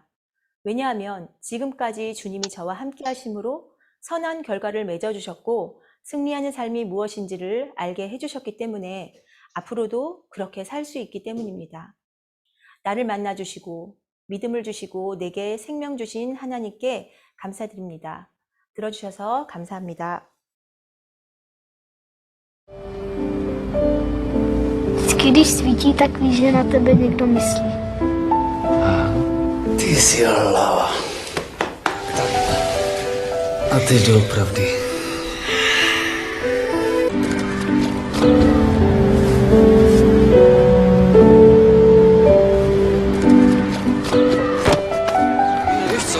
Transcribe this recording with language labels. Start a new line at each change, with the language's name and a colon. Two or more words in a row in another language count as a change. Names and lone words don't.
Korean: 왜냐하면 지금까지 주님이 저와 함께 하심으로 선한 결과를 맺어주셨고 승리하는 삶이 무엇인지를 알게 해주셨기 때문에 앞으로도 그렇게 살 수 있기 때문입니다. 나를 만나주시고 믿음을 주시고 내게 생명 주신 하나님께 감사드립니다. 들어주셔서 감사합니다.
Czech: Vždycky, když svítí, tak víš, že na tebe někdo myslí. Ty jsi lava. A ty doopravdy. Víš co?